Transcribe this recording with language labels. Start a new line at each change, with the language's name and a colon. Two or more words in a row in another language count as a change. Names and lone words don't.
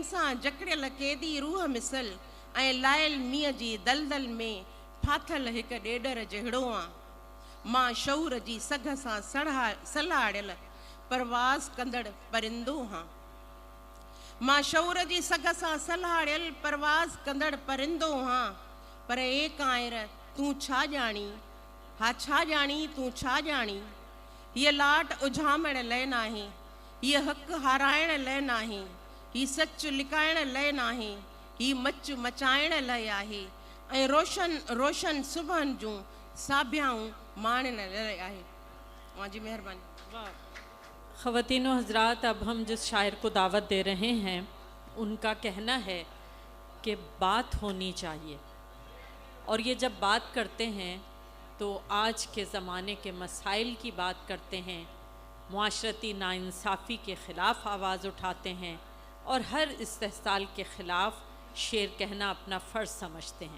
Sindhi: सां जकड़ियल क़ैदी रूह मिसल ऐं लायल मींहं जी दलदल में फाथल हिक ॾेडर जहिड़ो आ, मां शऊर जी सघ सां सलाड़ियल परवाज़ कंदड़ परिंदो हां, मां शऊर जी सघ सां सलाड़ियल परवाज़ कंदड़ परिंदो हां, पर ए काइर तूं छा ॼाणी, हा छा ॼाणी तूं छा ॼाणी, हीअ लाट उझामण लाइ नाहे, हीअ हक़ हाराइण लाइ नाहे, ही सच लिकाइण लाइ नाहे, ही मच मचाइण लाइ आहे ऐं रोशन रोशन सुबहनि जूं साबियाऊं माणण लाइ आहे। मुंहिंजी महिरबानी।
Urdu: خواتین و حضرات، اب ہم جس شاعر کو دعوت دے رہے ہیں ان کا کہنا ہے کہ بات ہونی چاہیے، اور یہ جب بات کرتے ہیں تو آج کے زمانے کے مسائل کی بات کرتے ہیں، معاشرتی ناانصافی کے خلاف آواز اٹھاتے ہیں اور ہر استحصال کے خلاف شعر کہنا اپنا فرض سمجھتے ہیں.